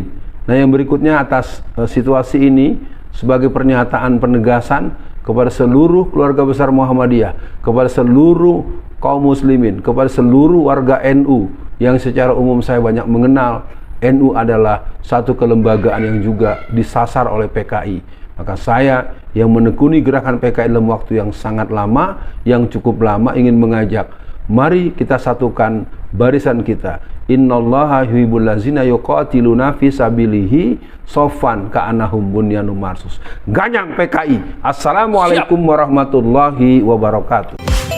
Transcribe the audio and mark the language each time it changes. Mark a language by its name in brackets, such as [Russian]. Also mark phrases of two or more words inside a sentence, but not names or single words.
[Indonesian] Nah, yang berikutnya atas situasi ini sebagai pernyataan penegasan kepada seluruh keluarga besar Muhammadiyah, kepada seluruh kaum muslimin, kepada seluruh warga NU yang secara umum saya banyak mengenal. NU adalah satu kelembagaan yang juga disasar oleh PKI. Maka saya yang menekuni gerakan PKI dalam waktu yang sangat lama, yang cukup lama, ingin mengajak, mari kita satukan barisan kita. [Arabic] إن الله يحب الذين يقاتلون في سبيله صفا كأنهم بنيان مرصوص. [Indonesian] Ganyang PKI. [Arabic] السلام عليكم ورحمة الله وبركاته.